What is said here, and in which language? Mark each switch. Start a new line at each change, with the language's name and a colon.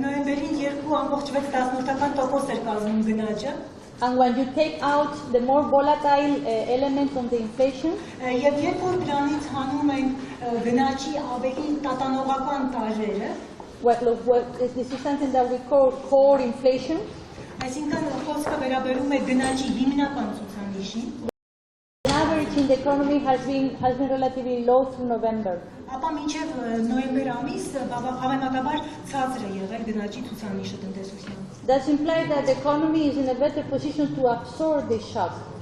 Armenian: Նոյեմբերին 2.6% էր կազմում գնաճը։
English: And when you take out the more volatile elements of the inflation,
Armenian: Եվ երբ որ դրանից հանում ենք գնաճի ավելի տատանողական տարրերը,
English: this is something that we call core inflation.
Armenian: այսինքն խոսքը վերաբերում է գնաճի հիմնական ցուցանիշին,
English: The average in the economy has been relatively low through November.
Armenian: ապա մինչև նոյեմբեր ամիս համեմատաբար ցածր է եղել գնաճի ցուցանիշը տնտեսության։
English: That implies that the economy is in a better position to absorb this shock.